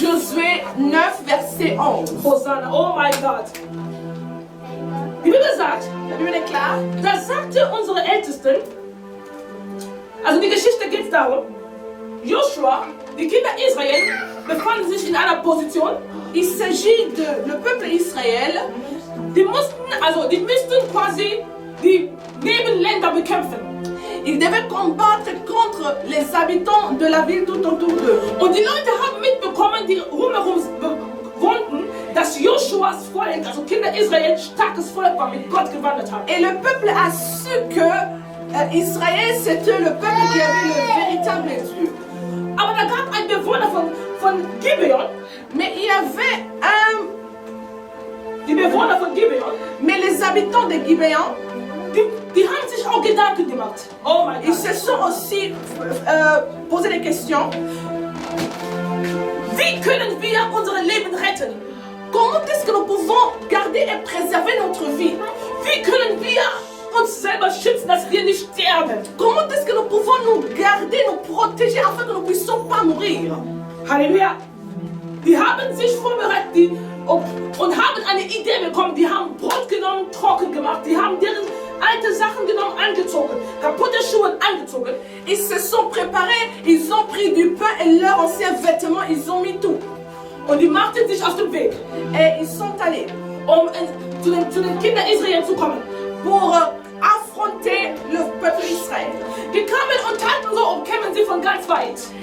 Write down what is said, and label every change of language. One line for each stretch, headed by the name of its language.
French: Josué 9, verset 11.
German: Hosanna. Oh mein Gott. Die Bibel sagt,
French: La Bible est claire.
German: da sagte unsere Ältesten, also die Geschichte geht darum, Joshua, die Kinder Israel befanden sich in einer Position,
French: Il s'agit de le peuple Israël.
German: die müssten quasi die Nebenländer bekämpfen.
French: Ils devaient combattre contre les habitants de la ville tout autour d'eux.
German: Und die Leute haben mitbekommen, die rumherum wohnten, dass Joshuas Volk, also Kinder Israel, starkes Volk war, mit Gott gewandert hat.
French: Et le peuple a su que Israël, c'était le peuple qui avait le véritable Dieu.
German: Aber da gab ein Bewohner von Gibeon,
French: Mais il y avait
German: die Bewohner von Gibeon,
French: mais les habitants de Gibéon,
German: die haben sich auch Gedanken gemacht. Oh mein
French: ils
German: Gott.
French: se sont aussi posé des questions.
German: Wie können wir unser Leben retten?
French: Comment est-ce que nous pouvons garder et préserver notre vie?
German: Wie können wir uns selber schützen, dass wir nicht sterben?
French: Comment est-ce que nous pouvons nous garder, nous protéger afin que nous ne puissions pas mourir? Halleluja.
German: Die haben sich vorbereitet und haben eine Idee bekommen. Die haben Brot genommen, trocken gemacht. Die haben deren alte Sachen genommen, angezogen. Kaputte Schuhe angezogen.
French: Ils se sont préparés, ils ont pris du pain et leurs anciens vêtements, ils ont mis tout.
German: Und die machten sich auf den Weg,
French: Et ils sont allés
German: zu den Kindern Israel zu kommen.
French: pour affronter le peuple Israël.
German: Die kamen und taten so und kämen sie von ganz weit.